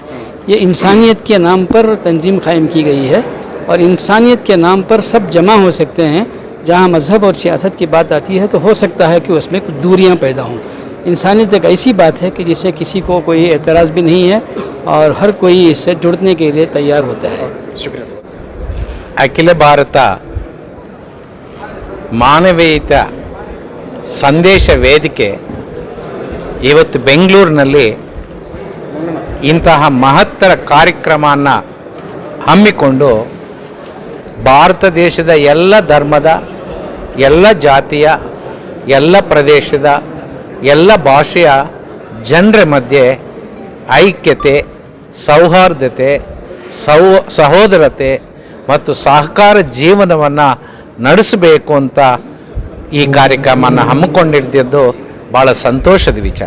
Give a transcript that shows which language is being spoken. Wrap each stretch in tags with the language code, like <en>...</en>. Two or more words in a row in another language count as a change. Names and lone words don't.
<hi>ये इंसानियत के नाम पर तंजीम कायम की गई है और इंसानियत के नाम पर सब जमा हो सकते हैं। जहाँ मज़हब और सियासत की बात आती है तो हो सकता है कि उसमें कुछ दूरियाँ पैदा हों। इंसानियत एक ऐसी बात है कि जिससे किसी को कोई एतराज़ भी नहीं है और हर कोई इससे जुड़ने के लिए तैयार होता है।</hi> <kn>ಅಖಿಲ ಭಾರತ ಮಾನವೀಯತ ಸಂದೇಶ ವೇದಿಕೆ ಇವತ್ತು ಬೆಂಗಳೂರಿನಲ್ಲಿ ಇಂತಹ ಮಹತ್ತರ ಕಾರ್ಯಕ್ರಮವನ್ನು ಹಮ್ಮಿಕೊಂಡು ಭಾರತ ದೇಶದ ಎಲ್ಲ ಧರ್ಮದ, ಎಲ್ಲ ಜಾತಿಯ, ಎಲ್ಲ ಪ್ರದೇಶದ, ಎಲ್ಲ ಭಾಷೆಯ ಜನರ ಮಧ್ಯೆ ಐಕ್ಯತೆ, ಸೌಹಾರ್ದತೆ, ಸಹೋದರತೆ ಮತ್ತು ಸಹಕಾರ ಜೀವನವನ್ನು ನಡೆಸಬೇಕು ಅಂತ ಈ ಕಾರ್ಯಕ್ರಮವನ್ನು ಹಮ್ಮಿಕೊಂಡಿದ್ದು ಭಾಳ ಸಂತೋಷದ ವಿಚಾರ.</kn>